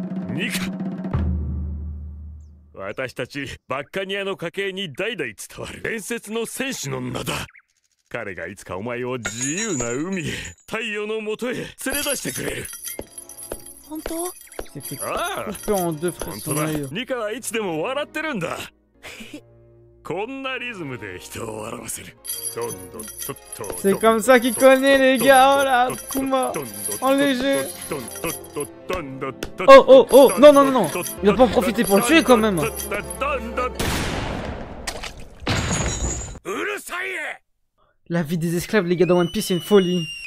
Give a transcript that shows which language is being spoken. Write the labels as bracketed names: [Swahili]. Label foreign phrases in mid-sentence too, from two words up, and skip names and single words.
[Japanese] 私たちバッカニアの家系に代々伝わる伝説の戦士の名だ。彼がいつかお前を自由な海へ、太陽の元へ連れ出してくれる。本当？ああ、本当だ。ニカはいつでも笑ってるんだ。こんなリズムで人を笑わせる。 [French] C'est comme ça qu'il connaît les gars, oh là, Kuma, en léger. Oh oh oh, non non non non, il va pas en profiter pour le tuer quand même. La vie des esclaves les gars dans One Piece c'est une folie.